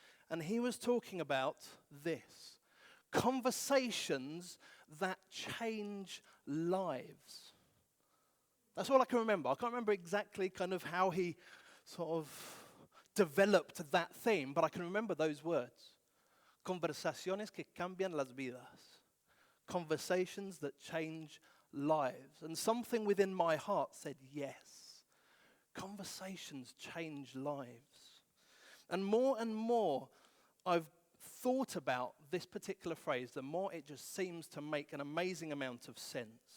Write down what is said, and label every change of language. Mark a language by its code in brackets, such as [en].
[en] And he was talking about this: conversations that change lives. That's all I can remember. I can't remember exactly kind of how he sort of developed that theme, but I can remember those words. [es] Conversaciones que cambian las vidas. [en] Conversations that change lives. And something within my heart said, yes, conversations change lives. And more I've thought about this particular phrase, the more it just seems to make an amazing amount of sense.